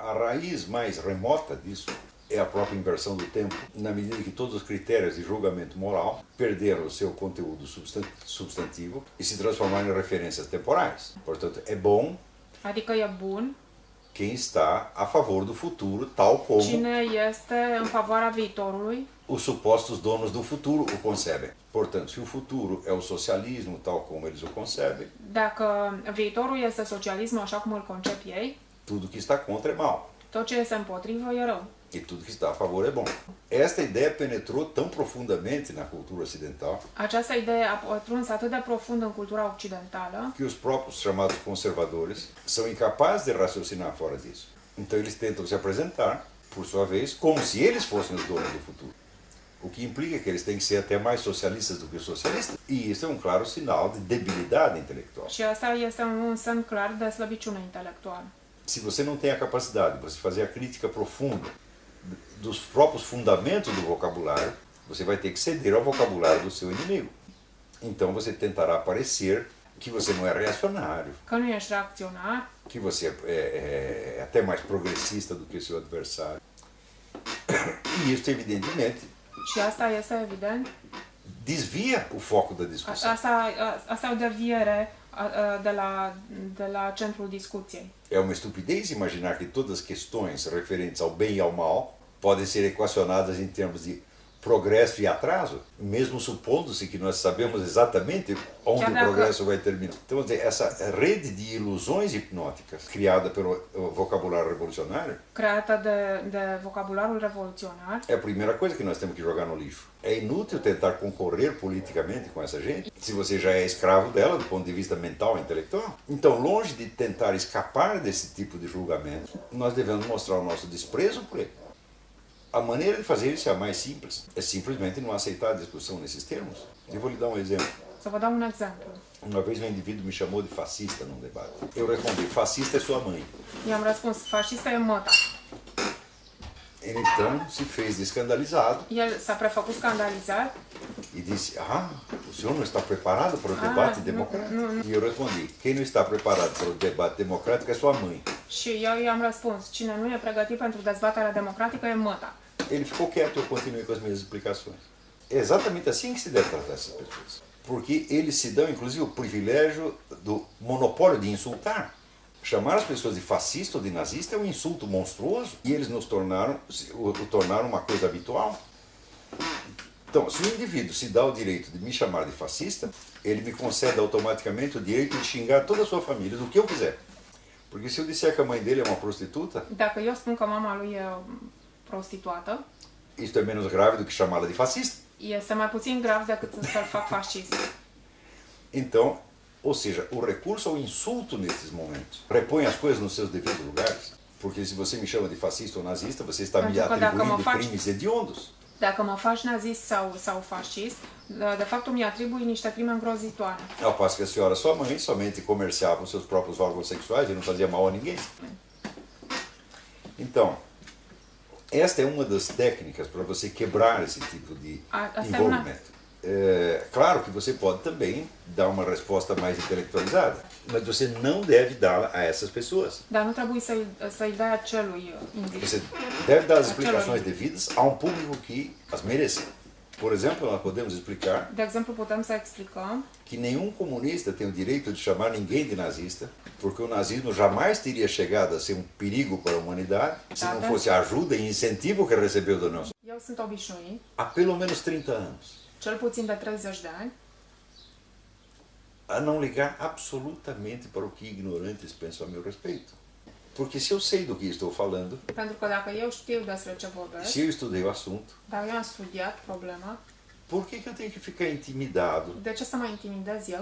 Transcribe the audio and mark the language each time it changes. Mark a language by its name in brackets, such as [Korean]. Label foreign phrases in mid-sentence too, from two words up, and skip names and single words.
[Portuguese] raiz mais remota disso é a própria inversão do tempo, na medida que todos os critérios de julgamento moral perderam o seu conteúdo substantivo e se transformaram em referências temporais. Portanto, é bom [Romanian] Adică e bun [Portuguese] quem está a favor do futuro, tal como [Romanian] cine este în favoarea viitorului, [Portuguese] os supostos donos do futuro o concebem. Portanto, se o futuro é o socialismo, tal como eles o concebem, [Romanian] dacă viitorul este socialismul așa cum îl concep ei, [Portuguese] tudo que está contra é mal. [Romanian] tot ce este împotrivă e rău. [Portuguese] E tudo que está a favor é bom. Esta ideia penetrou tão profundamente na cultura ocidental [Romanian] Această idee a pătruns atât de profund în cultura occidentală, [Portuguese] que os próprios chamados conservadores são incapazes de raciocinar fora disso. Então eles tentam se apresentar, por sua vez, como se eles fossem os donos do futuro. O que implica que eles têm que ser até mais socialistas do que os socialistas. E isso é um claro sinal de debilidade intelectual. [Romanian] și asta este un semn clar de slăbiciune intelectuală. [Portuguese] Se você não tem a capacidade de você fazer a crítica profunda dos próprios fundamentos do vocabulário, você vai ter que ceder ao vocabulário do seu inimigo. Então você tentará parecer que você não é reacionário, [Romanian] Că nu ești reacționar, [Portuguese] que você é até mais progressista do que o seu adversário. E isso, evidentemente, [Romanian] și asta este evident, [Portuguese] desvia o foco da discussão. [Romanian] asta e o deviere de la centrul discuției. [Portuguese] É uma estupidez imaginar que todas as questões referentes ao bem e ao mal podem ser equacionadas em termos de progresso e atraso, mesmo supondo-se que nós sabemos exatamente onde o progresso vai terminar. Então, essa rede de ilusões hipnóticas criada pelo vocabulário revolucionário [Romanian] Creată de vocabularul revoluționar, [Portuguese] é a primeira coisa que nós temos que jogar no lixo. É inútil tentar concorrer politicamente com essa gente se você já é escravo dela do ponto de vista mental e intelectual. Então, longe de tentar escapar desse tipo de julgamento, nós devemos mostrar o nosso desprezo por ele. A maneira de fazer isso é a mais simples. É simplesmente não aceitar a discussão nesses termos. Eu vou lhe dar um exemplo. [Romanian] să vă dau un exemplu. [Portuguese] Uma vez um indivíduo me chamou de fascista num debate. Eu respondi, fascista é sua mãe. [Romanian] I-am răspuns, fascista e măta. [Portuguese] Ele então se fez de escandalizado [Romanian] El s-a prefăcut scandalizat [Portuguese] e disse, o senhor não está preparado para o debate democrático? E eu respondi, quem não está preparado para o debate democrático é sua mãe. [Romanian] și eu i-am răspuns, cine nu e pregătit pentru dezbaterea democratică e măta. [Portuguese] Ele ficou quieto e eu continuei com as minhas explicações. É exatamente assim que se deve tratar essas pessoas. Porque eles se dão, inclusive, o privilégio do monopólio de insultar. Chamar as pessoas de fascista ou de nazista é um insulto monstruoso e eles o tornaram uma coisa habitual. Então, se o indivíduo se dá o direito de me chamar de fascista, ele me concede automaticamente o direito de xingar toda a sua família do que eu quiser. Porque se eu disser que a mãe dele é uma prostituta, [Romanian] Dacă eu spun că mama lui e prostituată, [Portuguese] isto é menos grave do que chamá-la de fascista. [Romanian] este mai puțin grav decât să-l fac fascist. [Portuguese] Então, ou seja, o recurso ao insulto nesses momentos repõe as coisas nos seus devidos lugares. Porque se você me chama de fascista ou nazista, você está me atribuindo crimes hediondos. [Romanian] Dacă mă faci nazist sau fascist, de fapt mi atribui niște crime îngrozitoare. [Portuguese] Ao passo que a senhora, sua mãe, somente comerciava os seus próprios órgãos sexuais e não fazia mal a ninguém. Então, esta é uma das técnicas para você quebrar esse tipo de envolvimento. Claro que você pode também dar uma resposta mais intelectualizada, mas você não deve dá-la a essas pessoas. [Romanian] Dar nu trebuie să-i dai acelui individ. [Portuguese] Você deve dar as explicações devidas a um público que as mereça. Por exemplo, nós podemos explicar [Romanian] De exemplu, putem să explicăm [Portuguese] que nenhum comunista tem o direito de chamar ninguém de nazista, porque o nazismo jamais teria chegado a ser um perigo para a humanidade se não fosse a ajuda e incentivo que recebeu da nossa. [Romanian] eu sunt obișnuit, [Portuguese] Há pelo menos 30 anos, [Romanian] cel puțin de 30 de ani, [Portuguese] a não ligar absolutamente para o que ignorantes pensam a meu respeito. Porque se eu sei do que estou falando, [Romanian] pentru că dacă eu știu despre ce vorbesc, [Portuguese] se eu estudei o assunto, [Romanian] dar eu am studiat problema, [Portuguese] por que eu tenho que ficar intimidado [Romanian] de ce să mă intimidez eu